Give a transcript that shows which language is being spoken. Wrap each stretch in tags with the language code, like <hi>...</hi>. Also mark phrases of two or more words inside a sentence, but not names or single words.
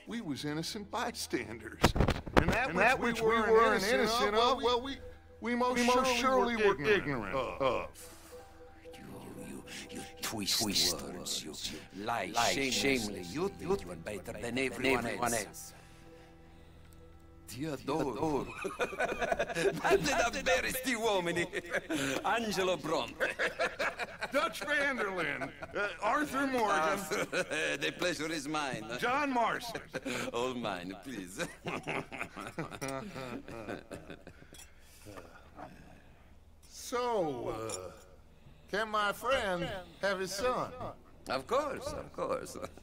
<en>We was innocent bystanders. And that which we were innocent of, well, we most surely were ignorant of. You twist words, you lie shamelessly. You think you're better than everyone else.</en> <it>Ti adoro. Quante davvero sti uomini.</it> <en>Angelo Bronte. Dutch van der Linde. Arthur Morgan. The pleasure is mine. John Marston. All mine, please. So, can my friend have his son? Of course, of course.</en>